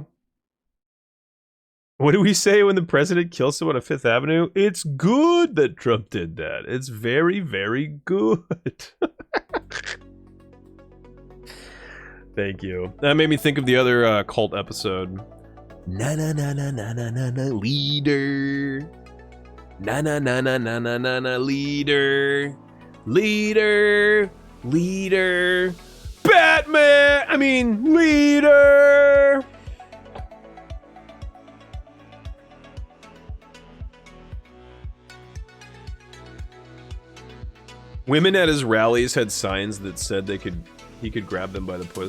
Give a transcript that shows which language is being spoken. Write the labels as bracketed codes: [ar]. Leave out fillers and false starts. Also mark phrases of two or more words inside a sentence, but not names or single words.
[en] What do we say when the president kills someone on Fifth Avenue? It's good that Trump did that. It's very, very good. Thank you. That made me think of the other cult episode. Na na na na na na na na leader. Na na na na na na na na leader. Leader. Leader. Batman! I mean, leader! Women at his rallies had signs that said he could grab them by the pussy.